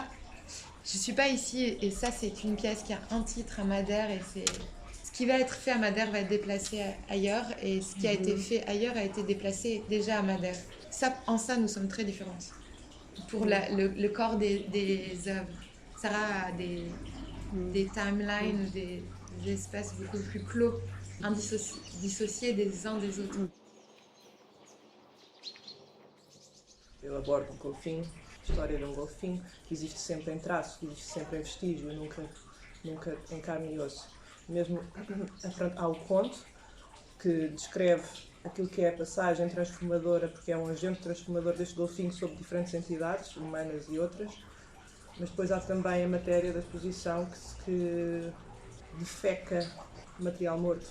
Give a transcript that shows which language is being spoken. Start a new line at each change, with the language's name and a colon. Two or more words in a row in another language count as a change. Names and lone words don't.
French: Je suis pas ici, et ça c'est une pièce qui a un titre à Madère, et ce qui va être fait à Madère va être déplacé ailleurs, et ce qui a été fait ailleurs a été déplacé déjà à Madère. En ça, nous sommes très différentes. Pour le corps des œuvres. Sarah a des timelines, des espaces beaucoup plus clos, dissociés des uns des autres.
Portuguese: Eu abordo um golfinho, a história de um golfinho, que existe sempre em traço, que existe sempre em vestígio, nunca em carne e osso. Mesmo há o conto, que descreve aquilo que é a passagem transformadora, porque é um agente transformador deste golfinho sobre diferentes entidades, humanas e outras, mas depois há também a matéria da exposição que defeca material morto.